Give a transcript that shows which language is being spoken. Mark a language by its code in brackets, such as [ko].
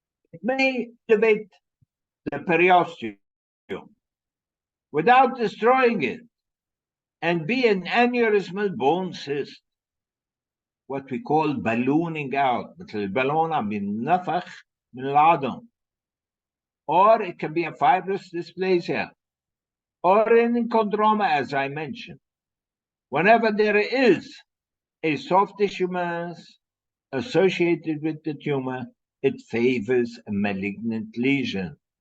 [en] It may elevate the periosteum without destroying it and be an aneurysmal bone cyst, what we call ballooning out. [ar] مثل البالون عم ينفخ من العظم. [en] Or it can be a fibrous dysplasia or an chondroma, as I mentioned. Whenever there is a soft tissue mass associated with the tumor, it favors a malignant lesion.